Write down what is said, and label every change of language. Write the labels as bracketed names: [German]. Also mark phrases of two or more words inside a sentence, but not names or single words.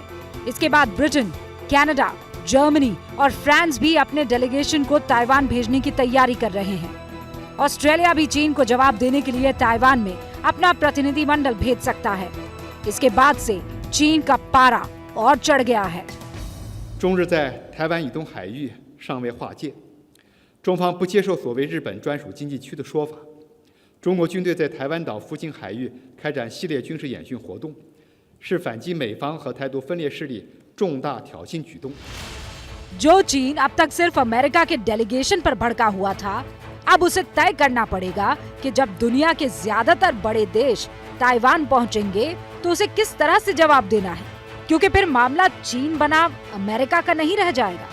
[Hindi] इसके बाद ब्रिटेन, कनाडा, जर्मनी और फ्रांस भी अपने डेलीगेशन को ताइवान भेजने की तैयारी कर रहे हैं। ऑस्ट्रेलिया भी चीन को जवाब देने के लिए ताइवान में अपना प्रतिनिधि मंडल भेज सकता है। इसके बाद से चीन का पारा और चढ़ गया है। [Chinese] 中日在台湾以东海域尚未划界，中方不接受所谓日本专属经济区的说法。中国军队在台湾岛附近海域开展系列军事演训活动，是反击美方和台独分裂势力重大挑衅举动。 [Hindi] जो चीन अब तक सिर्फ अमेरिका के डेलीगेशन पर भड़का हुआ था, अब उसे तय करना पड़ेगा कि जब दुनिया के ज्यादातर बड़े देश ताइवान पहुंचेंगे तो उसे किस तरह से जवाब देना है, क्योंकि फिर मामला चीन बना अमेरिका का नहीं रह जाएगा।